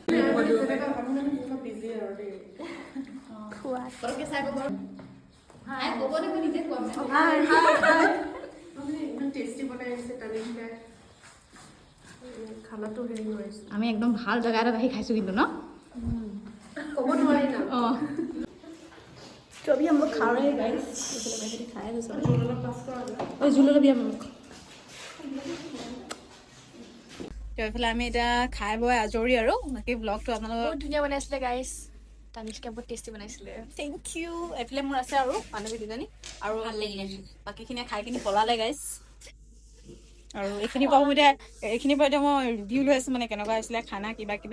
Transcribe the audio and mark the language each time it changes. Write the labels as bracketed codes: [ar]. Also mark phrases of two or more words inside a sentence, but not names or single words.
[as] আমি একদম ভাল জেগা এটাত আহি খাইছোঁ কিন্তু ন, ক'ব নোৱাৰি না। [hi] অঁ तो अभी हम लोग खा रहे हैं गाइस, खाया तो सब झूलो भी हम लोग। [as] তো এইফালে আমি এতিয়া খাই বৈ আজৰি আৰু বাকী ব্লগটো আপোনালোকৰ বহুত ধুনীয়া বনাইছিলে গাইছ, তানিষ্কা বহুত টেষ্টি বনাইছিলে, [en] thank you. [as] এইফালে মোৰ আছে আৰু বান্ধৱী দুজনী, আৰু ভাল লাগিলে বাকীখিনিয়ে খাই কিনি পলালে গাইছ। আৰু এইখিনিৰ পৰা এতিয়া মই ৰিভিউ লৈ আছোঁ, মানে কেনেকুৱা হৈছিলে খানা কিবা কিবি।